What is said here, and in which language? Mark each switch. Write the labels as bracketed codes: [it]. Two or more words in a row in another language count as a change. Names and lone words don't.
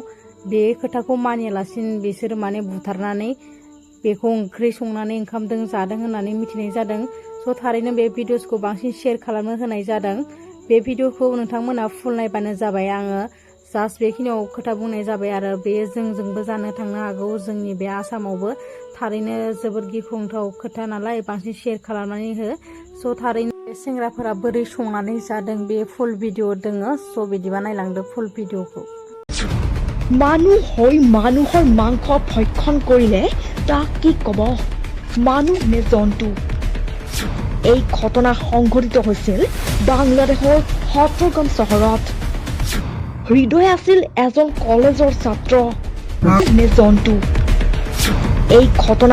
[brx] बे खोथाखौ मानियालासिनो बिसोरो माने बुथारनानै बेखौ ओंख्रि संनानै ओंखामजों जादों होननानै मिथिनाय जादों स' थारैनो बे भिडिअसखौ बांसिन शेयार खालामनो होनाय जादों बे भिडिअखौ नोंथांमोना फुल नायबानो जाबाय आङो जास्ट बेखिनियाव खोथा बुंनाय जाबाय आरो बे जोंजोंबो जानो थांनो हागौ जोंनि बे आसामावबो थारैनो जोबोद गिख्रंथाव खोथा नालाय बांसिन शेयार खालामनानै हो स' थारैनो बे सेंग्राफोरा बोरै संनानै जादों बे फुल भिडिअ दोङो स' बिदिबा नायलांदो फुल भिडिअखौ [as] মানুহ হৈ মানুহৰ মাংস ভক্ষণ কৰিলে তাক কি কব মানুহ নে জন্তু এই ঘটনা সংঘটিত হৈছিল বাংলাদেশৰ হটৰগঞ্জ চহৰত হৃদয় আছিল এজন কলেজৰ ছাত্ৰ নে জন্তু এই ঘটনা